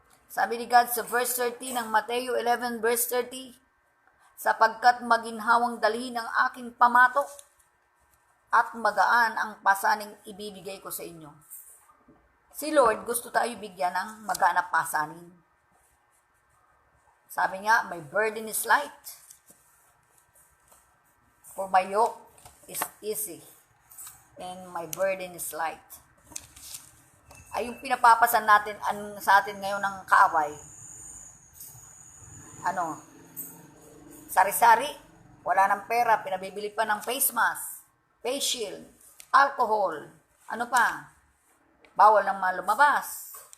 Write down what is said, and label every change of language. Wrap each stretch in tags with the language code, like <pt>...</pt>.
<tl>Sabi ni God sa verse 30 ng Mateo 11 verse 30, "Sapagkat maginhawang dalhin ang aking pamatok at magaan ang pasaning ibibigay ko sa inyo." Si Lord gusto tayo bigyan ng magaan na pasanin. Sabi nga,</tl> <en>"My burden is light, for my yoke is easy, and my burden is light."</en> <tl>Ay yung pinapapasan natin sa atin ngayon ng kaaway. Sari-sari, wala ng pera, pinabibili pa ng face mask, face shield, alcohol, ano pa? Bawal nang lumabas.</tl>